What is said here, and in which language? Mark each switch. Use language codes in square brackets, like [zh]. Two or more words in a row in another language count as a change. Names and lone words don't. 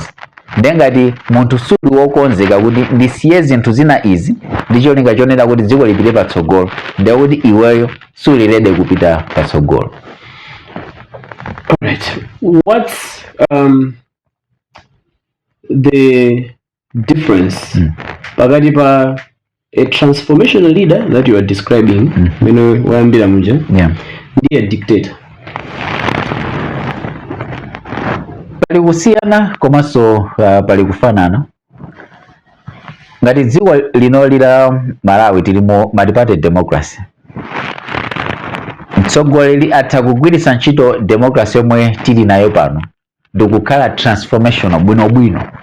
[ny] Ndiye ngati munthu suli wokonzeka kuti ndisiye zinthu zina izi ndicholinga chonena kuti dziko lipite patsogolo ndiye kuti iweyo suli ready kupita patsogolo. [en] Alright, what's the difference [ny] pakati pa [en] a transformational leader that you are describing [ny] wayambira munja ndi [en] a dictator? [ny] Pali kusiyana komanso pali kufanana. Ngati dziko lino la Malawi tilimo [en] multi-party democracy [ny] mtsogoleri atha kugwiritsa ntchito democracy yomwe tili nayo pano ndikukhala transformational bwinobwino.